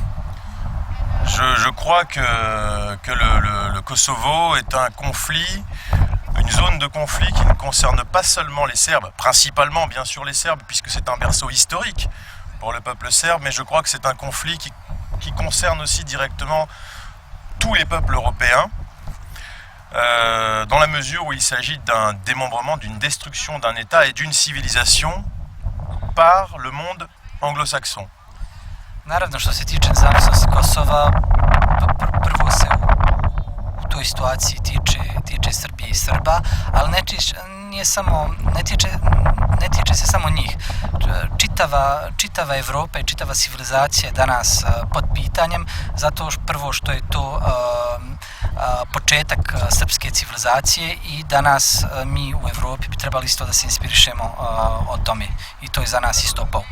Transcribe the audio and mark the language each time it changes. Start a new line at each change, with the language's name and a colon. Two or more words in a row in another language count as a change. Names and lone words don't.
French: Je crois que le Kosovo est un conflit, une zone de conflit qui ne concerne pas seulement les Serbes, principalement bien sûr les Serbes, puisque c'est un berceau historique pour le peuple serbe, mais je crois que c'est un conflit qui concerne aussi directement tous les peuples européens, dans la mesure où il s'agit d'un démembrement, d'une destruction d'un État et d'une civilisation par le monde anglo-saxon.
Serbian: Naravno, što se tiče nezavisnosti Kosova, prvo se u toj situaciji tiče Srbije i Srba, ali ne tiče se samo njih. Čitava Evropa i čitava civilizacija je danas pod pitanjem, zato prvo što je to početak srpske civilizacije i danas mi u Evropi bi trebali isto da se inspirišemo o tome i to je za nas isto pouka.